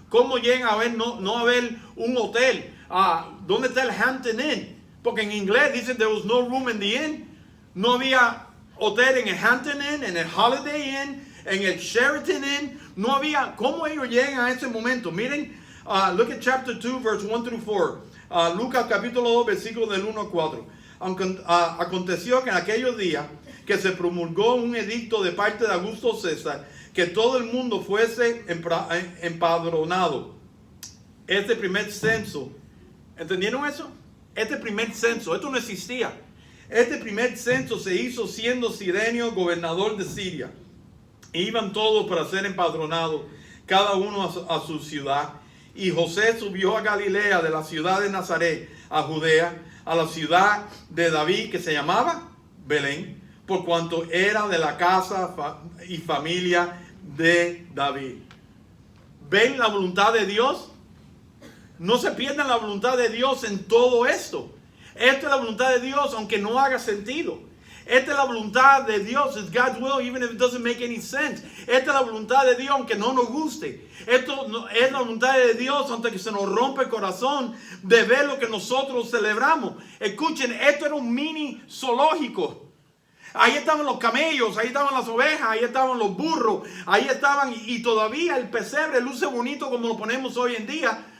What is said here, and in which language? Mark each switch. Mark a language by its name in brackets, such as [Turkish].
[Spanish] ¿Cómo llegan a ver, no a ver un hotel? ¿Dónde está el Hampton Inn? Porque en inglés dicen [English] there was no room in the inn. [Spanish] No había hotel en el Hampton Inn, en el Holiday Inn, en el Sheraton Inn. No había. ¿Cómo ellos llegan a ese momento? [English] Miren, look at chapter 2, verse 1 through 4. [Spanish] Lucas capítulo 2, versículos del 1 al 4. Aconteció que en aquellos días que se promulgó un edicto de parte de Augusto César, que todo el mundo fuese empadronado. Este primer censo, ¿entendieron eso? Este primer censo, esto no existía. Este primer censo se hizo siendo Cirenio gobernador de Siria. Iban todos para ser empadronados, cada uno a su ciudad. Y José subió a Galilea, de la ciudad de Nazaret a Judea, a la ciudad de David, que se llamaba Belén, por cuanto era de la casa y familia de David. ¿Ven la voluntad de Dios? No se pierdan la voluntad de Dios en todo esto. Esta es la voluntad de Dios, aunque no haga sentido. Esta es la voluntad de Dios. [English] It's God's will, even if it doesn't make any sense. [Spanish] Esta es la voluntad de Dios, aunque no nos guste. Esto es la voluntad de Dios, aunque se nos rompe el corazón de ver lo que nosotros celebramos. Escuchen, esto era un mini zoológico. Ahí estaban los camellos, ahí estaban las ovejas, ahí estaban los burros, ahí estaban, y todavía el pesebre luce bonito como lo ponemos hoy en día.